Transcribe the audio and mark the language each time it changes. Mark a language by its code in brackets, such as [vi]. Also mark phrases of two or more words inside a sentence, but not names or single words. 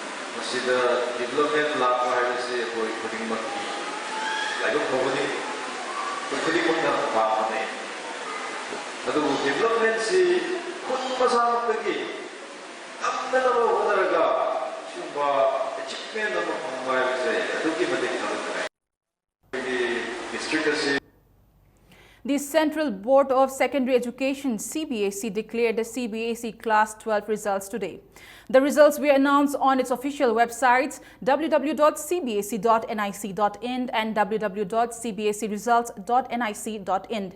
[mni] ꯃꯁꯤꯗ ꯗꯤꯕ꯭ꯂꯞꯃꯦꯟ ꯂꯥꯛꯄ ꯍꯥꯏꯕꯁꯤ ꯑꯩꯈꯣꯏ ꯈꯨꯗꯤꯡꯃꯛꯀꯤ ꯂꯥꯏꯕꯛ ꯐꯕꯅꯤ ꯑꯩꯈꯣꯏ ꯈꯨꯗꯤꯡꯃꯛꯅ ꯄꯥꯝꯕꯅꯤ ꯑꯗꯨꯕꯨ ꯗꯤꯕ꯭ꯂꯞꯃꯦꯟꯁꯤ ꯈꯨꯟ ꯃꯁꯥꯃꯛꯇꯒꯤ ꯉꯝꯅꯅꯕ ꯍꯣꯠꯅꯔꯒ ꯁꯤꯒꯨꯝꯕ ꯑꯦꯆꯤꯞꯃꯦꯟ ꯑꯃ ꯐꯪꯕ ꯍꯥꯏꯕꯁꯦ ꯑꯗꯨꯛꯀꯤ ꯃꯇꯤꯛ ꯊꯥꯒꯠꯆꯔꯤ ꯑꯩꯈꯣꯏꯒꯤ ꯗꯤꯁꯇ꯭ꯔꯤꯛ ꯑꯁꯤ [en] The Central Board of Secondary Education CBSE declared the CBSE Class 12 results today. The results were announced on its official websites www.cbse.nic.in and www.cbseresults.nic.in.